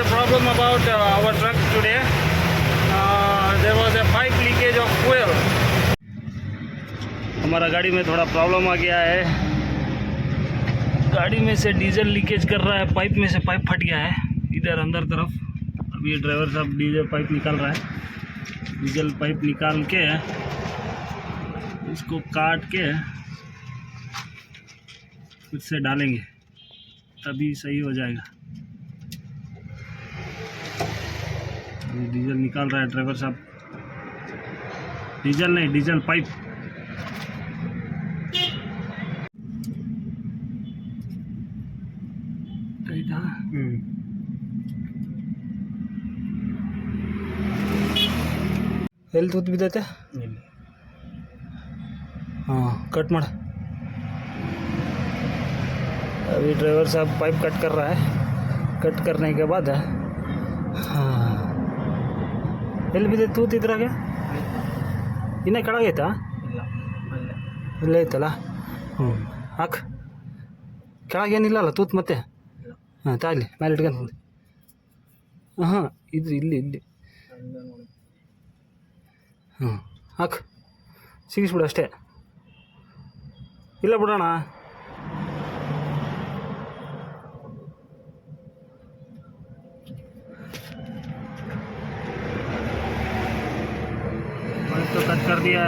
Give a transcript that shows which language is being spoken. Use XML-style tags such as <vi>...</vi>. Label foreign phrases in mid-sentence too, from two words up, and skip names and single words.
<en>problem about our truck today. There was a pipe leakage of fuel.</en> <hi>हमारा गाड़ी में थोड़ा प्रॉब्लम आ गया है. गाड़ी में से डीजल लीकेज कर रहा है. पाइप में से पाइप फट गया है इधर अंदर तरफ. अभी ड्राइवर साहब डीजल पाइप निकाल रहा है. डीजल पाइप निकाल के इसको काट के फिर से डालेंगे तभी सही हो जाएगा. डीजल निकाल रहा है ड्राइवर साहब. डीजल नहीं, डीजल पाइप.</hi> <kn>ಎಲ್ಲಿ ತೂತು ಬಿದ್ದೈತೆ?</kn> <hi>हाँ कट मार. अभी ड्राइवर साहब पाइप कट कर रहा है. कट करने के बाद हाँ</hi> <kn>ಎಲ್ಲಿ ಬಿದ್ದೈತೆ ತೂತು? ಇದ್ರಾಗೆ ಇನ್ನೇ ಕೆಳಗೈತಾ? ಇಲ್ಲೇ ಐತಲ್ಲ. ಹಾಕು. ಕೆಳಗೇನಿಲ್ಲ ಅಲ್ಲ ತೂತು ಮತ್ತೆ? ಹಾಂ ತಾಗಲಿ ಮೇಲೆ ಇಟ್ಕೊಂಡು. ಹಾಂ ಇದು ಇಲ್ಲಿ ಇಲ್ಲಿ. ಹಾಂ ಹಾಕು. ಸಿಗಿಸ್ಬಿಡು ಅಷ್ಟೇ. ಇಲ್ಲ ಬಿಡೋಣ.</kn> <hi>तो कट कर दिया है.</hi>